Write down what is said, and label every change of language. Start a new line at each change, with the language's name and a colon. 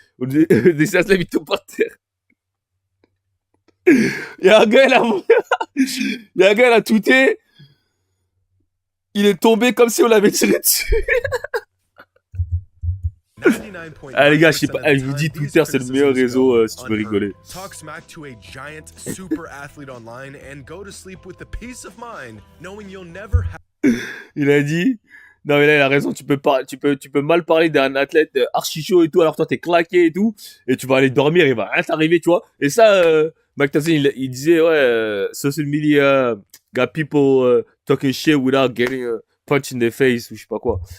French: Udonis Haslem, il tombe par terre. Il y a un gars, il a tweeté. Il est tombé comme si on l'avait tiré dessus. Ah les gars, je sais pas, je vous dis, Twitter c'est le meilleur réseau si tu veux rigoler.
English: Talk smack to a giant super athlete online and go to sleep with the peace of mind knowing you'll never have.
French: Il a dit, non mais là il a raison, tu peux mal parler d'un athlète archi chaud et tout, alors toi t'es claqué et tout, et tu vas aller dormir, il va rien t'arriver, tu vois. Et ça, Mike Tyson il disait, ouais,
English: social media got people talking shit without getting punch in the face
French: ou je sais pas quoi.